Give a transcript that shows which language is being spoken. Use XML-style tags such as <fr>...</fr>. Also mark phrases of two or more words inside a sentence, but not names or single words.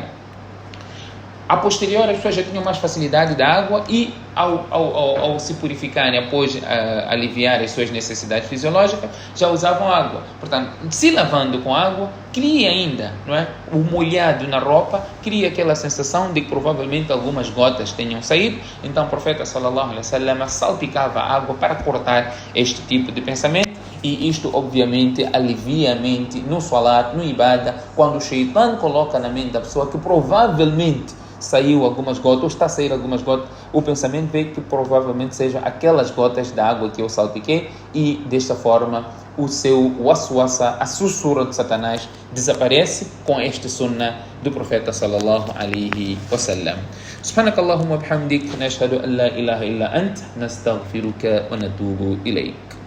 <pt>A posterior, as pessoas já tinham mais facilidade da água e, ao se purificarem, após aliviar as suas necessidades fisiológicas, já usavam água. Portanto, se lavando com água, cria ainda, não é? O molhado na roupa cria aquela sensação de que provavelmente algumas gotas tenham saído. Então, o profeta</pt> <ar>صلى الله عليه وسلم</ar> <pt>salpicava a água para cortar este tipo de pensamento. E isto, obviamente, alivia a mente no salat, no ibada, quando o Shaitan coloca na mente da pessoa que provavelmente saiu algumas gotas, ou está a sair algumas gotas, o pensamento vê que provavelmente sejam aquelas gotas da água que eu salpiquei, e desta forma o seu waswasa, a sussurra de Satanás, desaparece com este sunnah do profeta</pt> <ar>صلى الله عليه وسلم. سبحانك اللهم بحمدك نشهد أن لا إله إلا أنت نستغفرك ونتوب إليك.</ar>